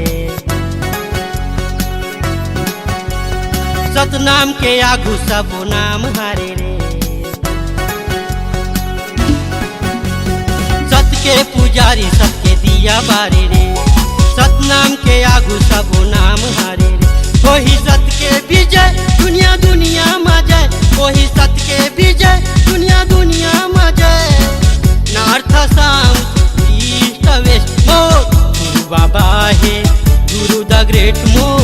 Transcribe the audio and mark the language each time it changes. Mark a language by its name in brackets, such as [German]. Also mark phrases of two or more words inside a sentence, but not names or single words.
[Chhattisgarhi] सतनाम के आगू सब नाम हारे रे। सत के पुजारी सत के दिया बारे रे। सतनाम के आगू सब नाम हारे रे। वही सत के विजय दुनिया दुनिया में जय। वही सत के विजय दुनिया दुनिया में जय। [English] north south west [Chhattisgarhi] मोर गुरु बाबा है गुरु [English] the great [Chhattisgarhi] मोर।